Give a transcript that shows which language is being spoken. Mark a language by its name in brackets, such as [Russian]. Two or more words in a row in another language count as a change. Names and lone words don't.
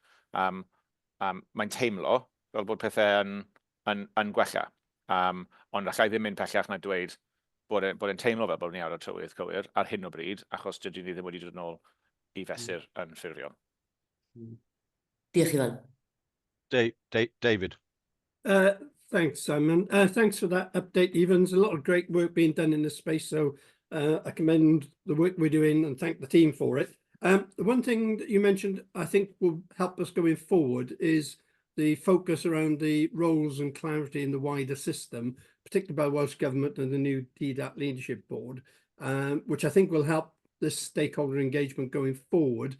[Welsh] Mae'n teimlo fel bod pethau yn gwella. Ond allai ddim mynd pellach na dweud bod e'n teimlo fel bod ni ar y trywydd cywir ar hyn o bryd, achos dydyn ni ddim wedi dod nôl i fesur yn ffurfiol. Diolch Ifan. David. [English] Thanks, Simon. Thanks for that update, Ifan. There's a lot of great work being done in this space, so I commend the work we're doing and thank the team for it. The one thing that you mentioned, I think will help us going forward is the focus around the roles and clarity in the wider system, particularly by Welsh Government and the new DDAT Leadership Board, which I think will help this stakeholder engagement going forward.